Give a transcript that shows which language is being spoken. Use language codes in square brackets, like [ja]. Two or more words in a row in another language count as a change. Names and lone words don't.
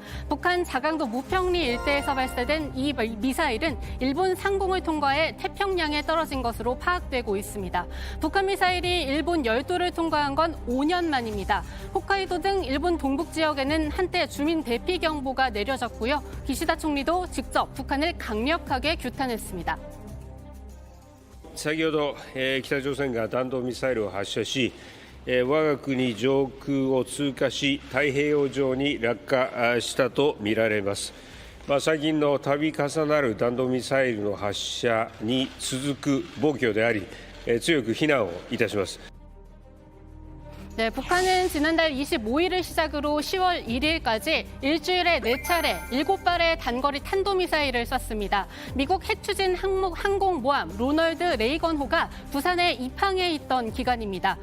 [ko] 북한 자강도 무평리 일대에서 발사된 이 미사일은 일본 상공을 통과해 태평양에 떨어진 것으로 파악되고 있습니다. 북한 미사일이 일본 열도를 통과한 건 5년 만입니다. 홋카이도 등 일본 동북 지역에는 한때 주민 대피 경보가 내려졌고요. 기시다 총리도 직접 북한을 강력하게 규탄했습니다. [ja] 先ほど、北朝鮮が弾道ミサイルを発射し、我が国上空を通過し、太平洋上に落下したとみられます。最近の度重なる弾道ミサイルの発射に続く暴挙であり、強く非難をいたします。 [ko] 네, 북한은 지난달 25일을 시작으로 10월 1일까지 일주일에 4차례 7발의 단거리 탄도미사일을 쐈습니다. 미국 핵추진 항공모함 로널드 레이건호가 부산에 입항해 있던 기간입니다.